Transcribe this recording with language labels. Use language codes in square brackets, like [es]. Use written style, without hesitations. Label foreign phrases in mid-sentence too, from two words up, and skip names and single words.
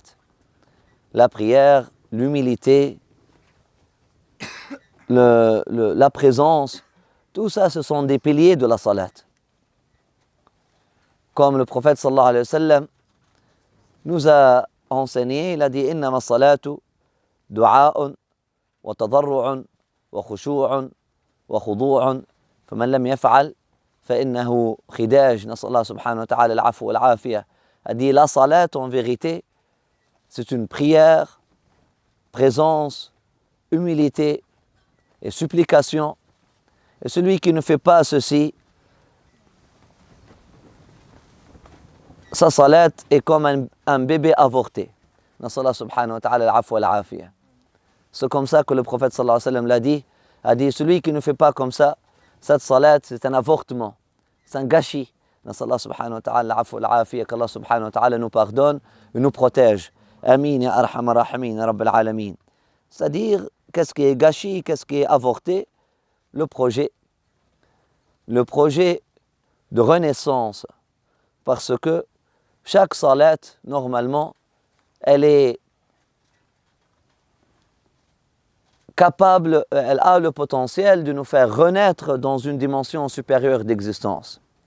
[fr] La prière, l'humilité, la présence, tout ça, ce sont des piliers de la salat. Comme le prophète [ar] صلى الله عليه وسلم [fr] nous a enseigné, il a dit « [ar] إنما الصلاة دعاء وتضرع وخشوع وخضوع فمن لم يفعل فإنه خداج » نسأل الله سبحانه وتعالى العفو والعافية. [fr] A dit la salat en vérité, c'est une prière, présence, humilité et supplication. Et celui qui ne fait pas ceci, sa salat est comme un bébé avorté. [ar] نسأل الله سبحانه وتعالى العفو والعافية. [fr] C'est comme ça que le prophète [ar] sallallahu alayhi wa sallam [fr] l'a dit. A dit, celui qui ne fait pas comme ça, cette salat, c'est un avortement, c'est un gâchis. [ar] نسأل الله سبحانه وتعالى العفو والعافية, [fr] qu'Allah [ar] subhanahu wa ta'ala [fr] nous pardonne et nous protège. [ar] آمين يا أرحم الراحمين، يا رب العالمين. [fr] C'est-à-dire, qu'est-ce qui est gâchis, qu'est-ce qui est avorté? Le projet de renaissance. Parce que chaque salat, normalement, elle est capable, elle a le potentiel de nous faire renaître dans une dimension supérieure d'existence.